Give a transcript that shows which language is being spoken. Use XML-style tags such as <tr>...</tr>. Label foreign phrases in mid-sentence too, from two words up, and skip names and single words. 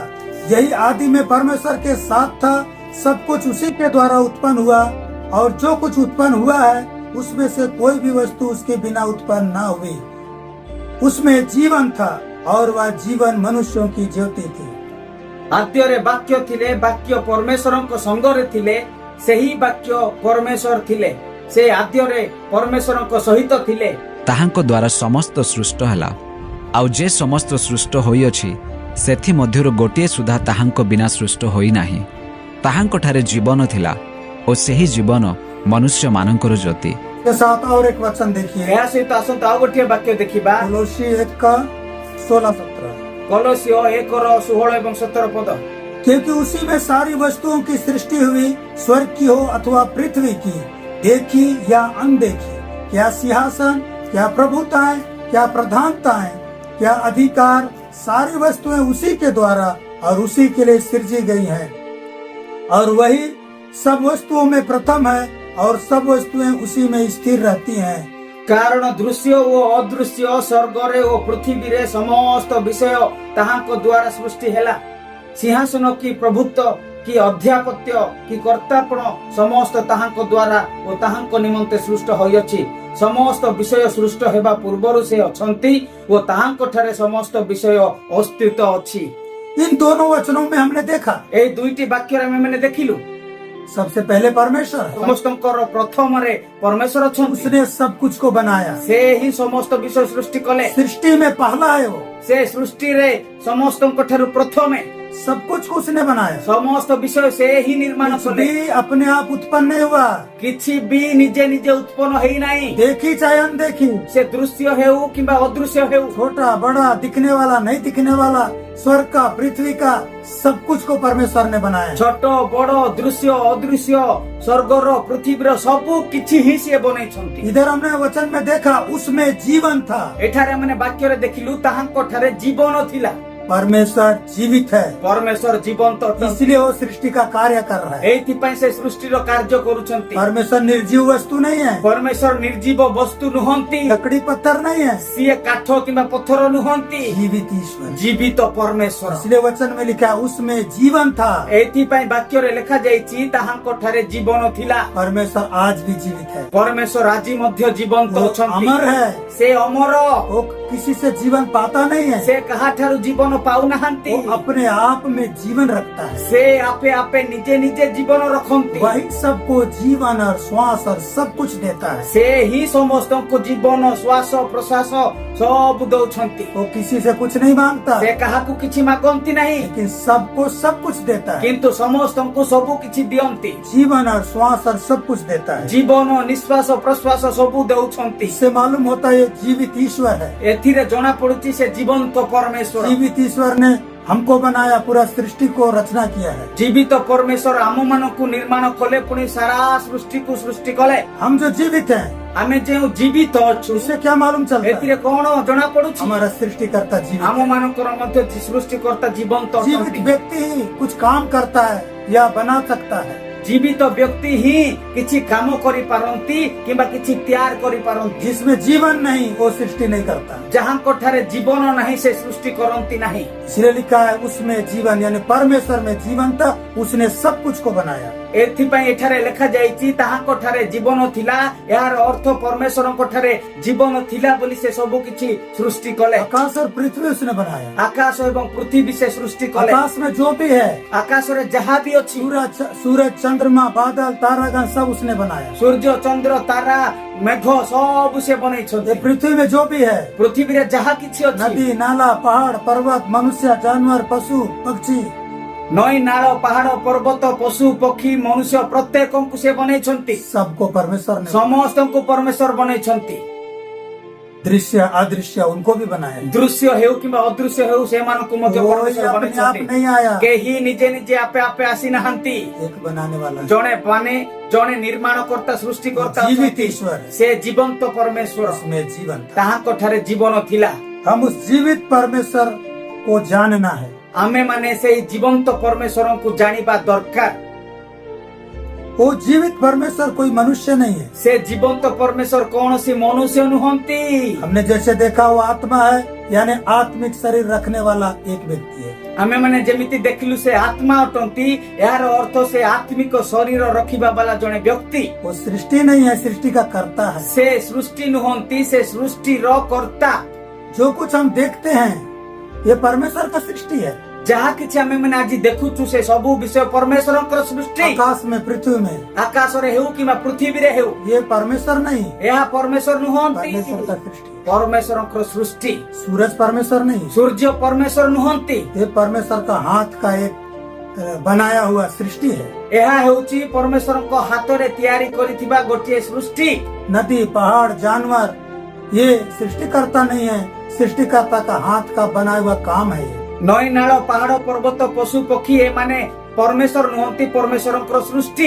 <hi>यही आदि में परमेश्वर के साथ था। सब कुछ उसी के द्वारा उत्पन्न हुआ और जो कुछ उत्पन्न हुआ है उसमें से कोई भी वस्तु उसके बिना उत्पन्न न हुई। उसमें जीवन था और वह जीवन मनुष्यों की ज्योति थी।</hi> <or>ଆଦ୍ୟ ରେ ବାକ୍ୟ ଥିଲେ, ବାକ୍ୟ ପରମେଶ୍ୱରଙ୍କ ସଙ୍ଗରେ ଥିଲେ, ସେହି ବାକ୍ୟ ପରମେଶ୍ୱର ଥିଲେ। ସେ ଆଦ୍ୟ ରେ ପରମେଶ୍ୱରଙ୍କ ସହିତ ଥିଲେ। ତାହାଙ୍କ ଦ୍ୱାରା ସମସ୍ତ ସୃଷ୍ଟ ହେଲା। ଆଉ ଯେ ସମସ୍ତ ସୃଷ୍ଟ ହୋଇଅଛି ସେଥି ମଧ୍ୟରୁ ଗୋଟିଏ ସୁଦ୍ଧା ତାହାଙ୍କ ବିନା ସୃଷ୍ଟ ହୋଇନାହିଁ। ତାହାଙ୍କଠାରେ ଜୀବନ ଥିଲା ଓ ସେହି ଜୀବନ ମନୁଷ୍ୟମାନଙ୍କର ଜ୍ୟୋତି।</or> <hi>के साथ और एक वचन देखिए,</hi> <or>ଏହା ସହିତ ଆସନ୍ତା ଆଉ ଗୋଟିଏ वाक्य ଦେଖିବା।</or> <hi>कोलोसी 1 का 16-17।</hi> <or>କଲୋସିୟ 1:16 ଏବଂ 17 पद।</or> <hi>क्योंकि उसी में सारी वस्तुओं की सृष्टि हुई, स्वर्ग की हो अथवा पृथ्वी की, देखी या अनदेखी, क्या सिंहासन, क्या प्रभुताएं, क्या प्रधानताएं, क्या अधिकार, सारी वस्तुएं उसी के द्वारा और उसी के लिए सृजी गई हैं। और वही सब वस्तुओं में प्रथम है और सब वस्तुएं उसी में स्थिर रहती हैं।</hi> <or>କାରଣ ଦୃଶ୍ୟ ଓ ଅଦୃଶ୍ୟ ସ୍ୱର୍ଗରେ ଓ ପୃଥିବୀ ରେ ସମସ୍ତ ବିଷୟ ତାହାଙ୍କ ଦ୍ୱାରା ସୃଷ୍ଟି ହେଲା। ସିଂହାସନ କି ପ୍ରଭୁତ୍ୱ କି ଅଧ୍ୟାପତ୍ୟ କି କର୍ତ୍ତାପଣ ସମସ୍ତ ତାହାଙ୍କ ଦ୍ୱାରା ଓ ତାହାଙ୍କ ନିମନ୍ତେ ସୃଷ୍ଟ ହୋଇଛି। ସମସ୍ତ ବିଷୟ ସୃଷ୍ଟ ହେବା ପୂର୍ବରୁ ସେ ଅଛନ୍ତି ଓ ତାହାଙ୍କ ଠାରେ ସମସ୍ତ ବିଷୟ ଅସ୍ତିତ୍ୱ ଅଛି।</or> <hi>इन दोनों वचनों में हमने देखा</hi> <or>ଏ ଦୁଇଟି ବାକ୍ୟ ରେ मैंने ଦେଖିଲୁ</or> <hi>सबसे पहले परमेश्वर है।</hi> <or>ସମସ୍ତଙ୍କର ପ୍ରଥମରେ ପରମେଶ୍ୱର ଅଛନ୍ତି।</or> <hi>उसने सब कुछ को बनाया।</hi> <or>ସେ ହିଁ ସମସ୍ତ ବିଷୟ ସୃଷ୍ଟି କଲେ।</or> <hi>सृष्टि में पहला है वो।</hi> <or>ସେ ସୃଷ୍ଟିରେ ସମସ୍ତଙ୍କ ଠାରୁ ପ୍ରଥମେ</or> <hi>सब कुछ को उसने बनाया।</hi> <or>ସମସ୍ତ ବିଷୟ ସେ ହିଁ ନିର୍ମାଣ</or> <hi>कुछ</hi> <or>କଲେ।</or> <hi>भी अपने आप उत्पन्न नहीं हुआ।</hi> <or>କିଛି ବି ନିଜେ ନିଜେ ଉତ୍ପନ୍ନ ହେଇନାହିଁ।</or> <hi>देखी चाहे अनदेखी,</hi> <or>ସେ ଦୃଶ୍ୟ ହେଉ କିମ୍ବା ଅଦୃଶ୍ୟ ହେଉ,</or> <hi>छोटा बड़ा, दिखने वाला नहीं दिखने वाला, स्वर्ग का पृथ्वी का, सब कुछ को परमेश्वर ने बनाया।</hi> <or>ଛୋଟ ବଡ ଦୃଶ୍ୟ ଅଦୃଶ୍ୟ ସ୍ୱର୍ଗର ପୃଥିବୀର ସବୁ କିଛି ହିଁ ସିଏ ବନେଇଛନ୍ତି।</or> <hi>इधर हमने वचन में देखा उसमें जीवन था।</hi> <or>ଏଠାରେ ମାନେ ବାକ୍ୟରେ ଦେଖିଲୁ ତାହାଙ୍କ ଠାରେ ଜୀବନ ଥିଲା।</or> <hi>परमेश्वर जीवित है,</hi> <or>ପରମେଶ୍ୱର ଜୀବନ୍ତ ଅଟନ୍ତି।</or> <hi>इसलिए वो सृष्टि का कार्य कर रहा है।</hi> <or>ଏଇଥିପାଇଁ ସେ ସୃଷ୍ଟିର କାର୍ଯ୍ୟ କରୁଛନ୍ତି।</or> <hi>परमेश्वर निर्जीव वस्तु नहीं है,</hi> <or>ପରମେଶ୍ୱର ନିର୍ଜୀବ ବସ୍ତୁ ନୁହନ୍ତି।</or> <hi>लकड़ी पत्थर नहीं है,</hi> <or>ସିଏ କାଠ କିମ୍ବା ପଥର ନୁହନ୍ତି।</or> <hi>जीवित ईश्वर।</hi> <or>ଜୀବିତ ପରମେଶ୍ୱର।</or> <hi>इसलिए वचन में लिखा उसमें जीवन था।</hi> <or>ଏଇଥିପାଇଁ ବାକ୍ୟରେ ଲେଖାଯାଇଛି ତାହାଙ୍କ ଠାରେ ଜୀବନ ଥିଲା।</or> <hi>परमेश्वर आज भी जीवित है,</hi> <or>ପରମେଶ୍ୱର ଆଜି ମଧ୍ୟ ଜୀବନ୍ତ</or> <hi>वो</hi> <or>ଅଛନ୍ତି।</or> <hi>अमर है,</hi> <or>ସେ ଅମର।</or> <hi>वो किसी से जीवन पाता नहीं है,</hi> <or>ସେ କାହାଠାରୁ ଜୀବନ ପାଉନାହାନ୍ତି।</or> <hi>वो अपने आप में जीवन रखता है।</hi> <or>ସେ ଆପେ ଆପେ ନିଜେ ନିଜେ ଜୀବନ ରଖନ୍ତି।</or> <hi>वही सबको जीवन और श्वास और सब कुछ देता है।</hi> <or>ସେ ହିଁ ସମସ୍ତଙ୍କୁ ଜୀବନ ଶ୍ୱାସ ପ୍ରଶ୍ୱାସ ସବୁ ଦଉଛନ୍ତି।</or> <hi>वो किसी से कुछ नहीं मांगता,</hi> <or>ସେ କାହାକୁ କିଛି ମାଗନ୍ତି ନାହିଁ,</or> <hi>लेकिन सबको सब कुछ देता है।</hi> <or>କିନ୍ତୁ ସମସ୍ତଙ୍କୁ ସବୁ କିଛି ଦିଅନ୍ତି।</or> <hi>जीवन और श्वास और सब कुछ देता है।</hi> <or>ଜୀବନ ନିଶ୍ୱାସ ପ୍ରଶ୍ୱାସ ସବୁ ଦେଉଛନ୍ତି।</or> <hi>इससे मालूम होता है ये जीवित ईश्वर है।</hi> <or>ଏଥିରେ ଜଣା ପଡୁଛି ସେ ଜୀବନ୍ତ ପରମେଶ୍ୱର।</or> <hi>जीवित ईश्वर ने हमको बनाया, पूरा सृष्टि को रचना किया है।</hi> <or>ଜୀବିତ ପରମେଶ୍ୱର ଆମ ମାନଙ୍କୁ ନିର୍ମାଣ କଲେ, ପୁଣି ସାରା ସୃଷ୍ଟିକୁ ସୃଷ୍ଟି କଲେ।</or> <hi>हम जो जीवित हैं,</hi> <or>ଆମେ ଯେଉଁ ଜୀବିତ ଅଛୁ</or> <hi>इससे क्या मालूम चलता</hi> <or>ଏଥିରେ</or> <hi>है?</hi> <or>କଣ ଜଣା ପଡୁଛି?</or> <hi>हमारा सृष्टिकर्ता जीवित</hi> <or>ଆମ</or> <hi>है।</hi> <or>ମାନଙ୍କର ମଧ୍ୟ ସୃଷ୍ଟିକର୍ତ୍ତା ଜୀବନ୍ତ</or> <hi>जीवित</hi> <or>ଅଛନ୍ତି।</or> <hi>व्यक्ति ही कुछ काम करता है या बना सकता है।</hi> <or>ଜୀବିତ ବ୍ୟକ୍ତି ହିଁ କିଛି କାମ କରିପାରନ୍ତି କିମ୍ବା କିଛି ତିଆର କରିପାରନ୍ତି।</or> <hi>जिसमें जीवन नहीं वो सृष्टि नहीं करता।</hi> <or>ଯାହାଙ୍କ ଠାରେ ଜୀବନ ନାହିଁ ସେ ସୃଷ୍ଟି କରନ୍ତି ନାହିଁ।</or> <hi>इसलिए लिखा है उसमें जीवन, यानी परमेश्वर में जीवन था, उसने सब कुछ को बनाया।</hi> <or>ଏଥିପାଇଁ ଏଠାରେ ଲେଖାଯାଇଛି ତାହାଙ୍କ ଠାରେ ଜୀବନ ଥିଲା। ଏହାର ଅର୍ଥ ପରମେଶ୍ୱରଙ୍କ ଠାରେ ଜୀବନ ଥିଲା ବୋଲି ସେ ସବୁ କିଛି ସୃଷ୍ଟି କଲେ।</or> <hi>आकाश और पृथ्वी उसने बनाया।</hi> <or>ଆକାଶ ଏବଂ ପୃଥିବୀ ସେ ସୃଷ୍ଟି କଲେ।</or> <hi>आकाश में जो भी है,</hi> <or>ଆକାଶରେ ଯାହା ବି ଅଛି,</or> <hi>सूरज चंद्रमा बादल तारागण सब उसने बनाया।</hi> <or>ସୂର୍ଯ୍ୟ ଚନ୍ଦ୍ର ତାରା ମେଘ ସବୁ ସେ ବନେଇଛନ୍ତି।</or> <hi>ये पृथ्वी में जो भी है,</hi> <or>ପୃଥିବୀରେ ଯାହା କିଛି ଅଛି,</or> <hi>नदी नाला पहाड़ पर्वत मनुष्य जानवर पशु पक्षी,</hi> <or>ନଈ ନାଳ ପାହାଡ ପର୍ବତ ପଶୁ ପକ୍ଷୀ ମନୁଷ୍ୟ ପ୍ରତ୍ୟେକଙ୍କୁ ସେ ବନେଇଛନ୍ତି।</or> <hi>सबको परमेश्वर ने,</hi> <or>ସମସ୍ତଙ୍କୁ ପରମେଶ୍ୱର ବନେଇଛନ୍ତି।</or> <hi>दृश्य अदृश्य उनको भी बनाया।</hi> <or>ଦୃଶ୍ୟ ହେଉ କିମ୍ବା ଅଦୃଶ୍ୟ ହେଉ ସେମାନଙ୍କୁ ମଧ୍ୟ</or> <hi>कोई</hi> <or>ପରମେଶ୍ୱର</or> <hi>अपने आप</hi> <or>ବନେଇଛନ୍ତି।</or> <hi>नहीं आया,</hi> <or>କେହି ନିଜେ ନିଜେ ଆପେ ଆପେ ଆସିନାହାନ୍ତି।</or> <hi>एक बनाने वाला</hi> <or>ଜଣେ ଜଣେ ନିର୍ମାଣକର୍ତ୍ତା ସୃଷ୍ଟିକର୍ତ୍ତା</or> <hi>जीवित</hi> <or>ଅଛନ୍ତି।</or> <hi>ईश्वर है।</hi> <or>ସେ ଜୀବନ୍ତ ପରମେଶ୍ୱର।</or> <hi>उसमें जीवन था।</hi> <or>ତାହାଙ୍କ ଠାରେ ଜୀବନ ଥିଲା।</or> <hi>हम उस जीवित परमेश्वर को जानना है।</hi> <or>ଆମେ ମାନେ ସେଇ ଜୀବନ୍ତ ପରମେଶ୍ୱରଙ୍କୁ ଜାଣିବା ଦରକାର।</or> <hi>वो जीवित परमेश्वर कोई मनुष्य नहीं है।</hi> <or>ସେ ଜୀବନ୍ତ ପରମେଶ୍ୱର କୌଣସି ମନୁଷ୍ୟ ନୁହନ୍ତି।</or> <hi>हमने जैसे देखा वो आत्मा है, यानी आत्मिक शरीर रखने वाला एक व्यक्ति है।</hi> <or>ଆମେ ମାନେ ଯେମିତି ଦେଖିଲୁ ସେ ଆତ୍ମା ଅଟନ୍ତି। ଏହାର ଅର୍ଥ ସେ ଆତ୍ମିକ ଶରୀର ରଖିବା ବାଲା ଜଣେ ବ୍ୟକ୍ତି।</or> <hi>वो सृष्टि नहीं है, सृष्टि का कर्ता है।</hi> <or>ସେ ସୃଷ୍ଟି ନୁହନ୍ତି, ସେ ସୃଷ୍ଟିର କର୍ତ୍ତା।</or> <hi>जो कुछ हम देखते हैं ये परमेश्वर का सृष्टि है।</hi> <or>ଯାହା କିଛି ଆମେ ମାନେ ଆଜି ଦେଖୁଛୁ ସେ ସବୁ ବିଷୟ ପରମେଶ୍ୱରଙ୍କର ସୃଷ୍ଟି।</or> <hi>आकाश में पृथ्वी में</hi> <or>ଆକାଶରେ ହେଉ କିମ୍ବା ପୃଥିବୀରେ ହେଉ,</or> <hi>ये परमेश्वर नहीं,</hi> <or>ଏହା ପରମେଶ୍ୱର ନୁହନ୍ତି,</or> <hi>परमेश्वर का सृष्टि है।</hi> <or>ପରମେଶ୍ୱରଙ୍କର ସୃଷ୍ଟି।</or> <hi>सूरज परमेश्वर नहीं,</hi> <or>ସୂର୍ଯ୍ୟ ପରମେଶ୍ୱର ନୁହନ୍ତି,</or> <hi>ये परमेश्वर का हाथ का एक बनाया हुआ सृष्टि है।</hi> <or>ଏହା ହେଉଛି ପରମେଶ୍ୱରଙ୍କ ହାତରେ ତିଆରି କରିଥିବା ଗୋଟିଏ ସୃଷ୍ଟି।</or> <hi>नदी पहाड़ जानवर ये सृष्टिकर्ता नहीं है, सृष्टिकर्ता का हाथ का बनाया हुआ काम है ये।</hi> <or>ନଈ ନାଳ ପାହାଡ ପର୍ବତ ପଶୁ ପକ୍ଷୀ ଏମାନେ ପରମେଶ୍ୱର ନୁହନ୍ତି, ପରମେଶ୍ୱରଙ୍କର ସୃଷ୍ଟି।</or>